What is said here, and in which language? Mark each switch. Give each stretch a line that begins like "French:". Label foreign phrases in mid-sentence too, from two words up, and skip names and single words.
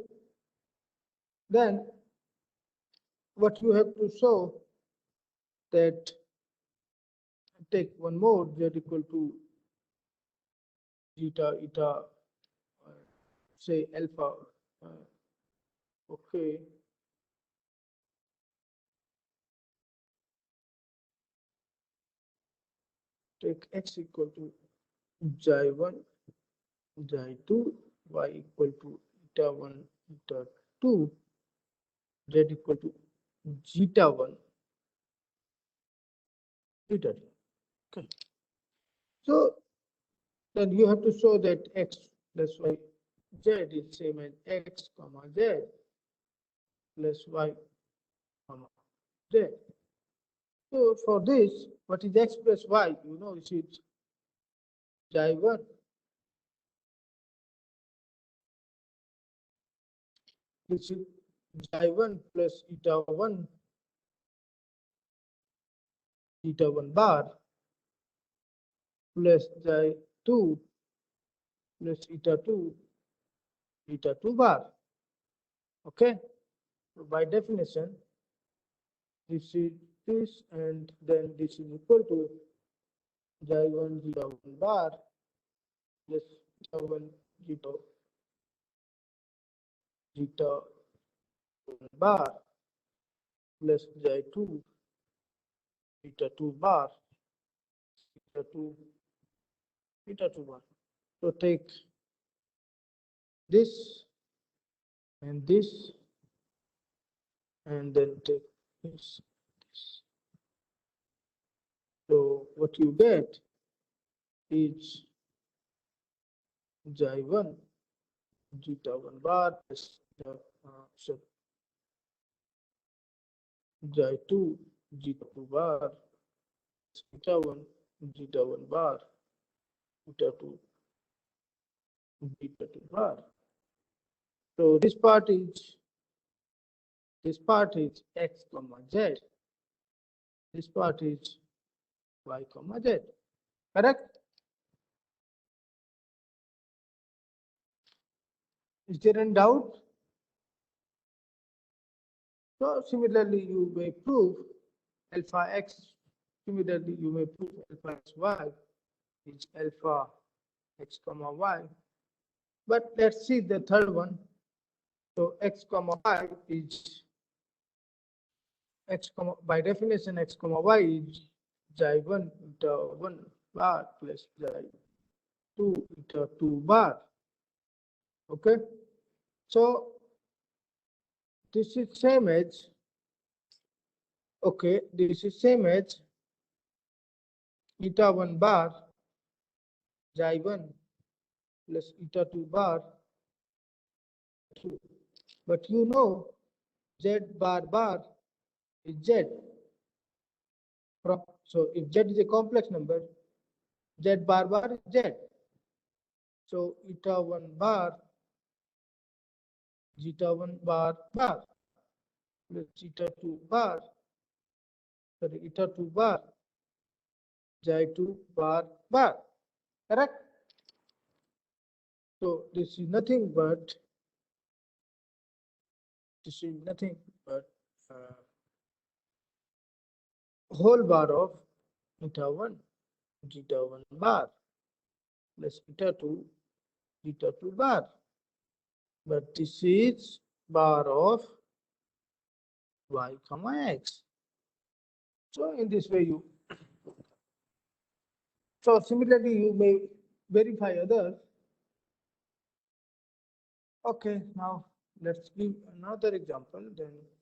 English: Then what you have to show that, take one more, z equal to zeta eta, say alpha. Okay. Take x equal to xi1 xi2, y equal to eta 1 eta 2, z equal to zeta 1 zeta 2. Okay. So then you have to show that x plus y z is same as x comma z plus y comma z. So for this, what is x plus y? You know, it is xi1 which is xi1 plus eta 1 bar plus 2 plus eta 2 bar. Okay, so by definition, this is this, and then this is equal to xi 1 zeta 1 bar plus zeta 1 zeta 1 bar plus xi 2 zeta 2 bar zeta 2 zeta 2 bar. So take this and this, and then take this. So what you get is xi 1 zeta 1 bar plus so xi 2 zeta 2 bar zeta 1 zeta 1 bar zeta 2 zeta 2 bar. So this part is x comma z. This part is y comma z. Correct? Is there any doubt? So similarly, you may prove alpha x. Similarly, you may prove alpha x y is alpha x comma y. But let's see the third one. So x comma y is x comma, by definition x comma y is xi 1 eta 1 bar plus xi 2 eta 2 bar. Okay, so this is same as, okay, this is same as eta 1 bar xi 1 plus eta 2 bar 2. But you know z bar is z. So if z is a complex number, z bar is z. So eta 1 bar zeta 1 bar plus zeta 2 bar, sorry, eta 2 bar xi 2 bar. Correct? So this is nothing but whole bar of eta 1 zeta 1 bar plus eta 2 zeta 2 bar. But this is bar of y comma x. So in this way so similarly you may verify others. Okay, now let's give another example then.